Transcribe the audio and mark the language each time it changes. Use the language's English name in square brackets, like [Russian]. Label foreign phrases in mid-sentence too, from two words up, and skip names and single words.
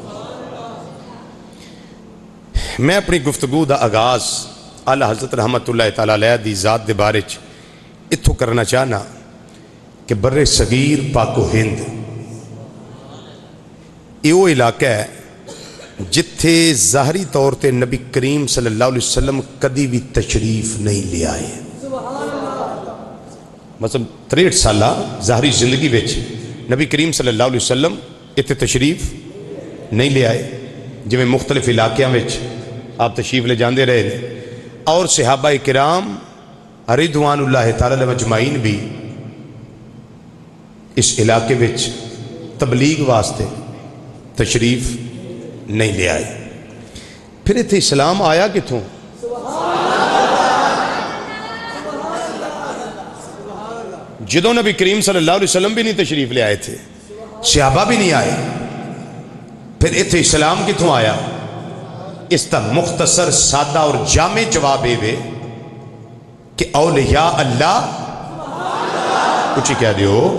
[Punjabi] میں اپنی گفتگو دا آغاز اعلیٰ حضرت رحمت اللہ تعالیٰ علیہ دی ذات دے بارے اتھو کرنا چاہنا کہ بر صغیر پاک و ہند [Urdu] یہ وہ علاقہ ہے [Punjabi] جتھے ظاہری طور تے نبی کریم [Arabic] صلی اللہ علیہ وسلم [Punjabi] کدی بھی تشریف نہیں لے آئے۔ مثلا 63 سالہ ظاہری زندگی وچ نبی کریم [Arabic] صلی اللہ علیہ وسلم [Punjabi] اتھے تشریف نہیں لے آئے، جو میں مختلف علاقیاں وچ آپ تشریف لے جاندے رہے، اور صحابہ کرام [Arabic] رضوان اللہ تعالیٰ علیہ مجمعین [Punjabi] بھی اس علاقے وچ تبلیغ واسطے تشریف نہیں لے آئے۔ پھر اتھے اسلام آیا کتھوں؟ جدوں نبی کریم [Arabic] صلی اللہ علیہ وسلم [Punjabi] بھی نہیں تشریف لے آئے تھے، صحابہ بھی نہیں آئے، پھر اتھے اسلام کتھوں آیا؟ اس تا مختصر سادہ اور جامع جواب ہے کہ اولیاء اللہ کچھ کہہ دیو،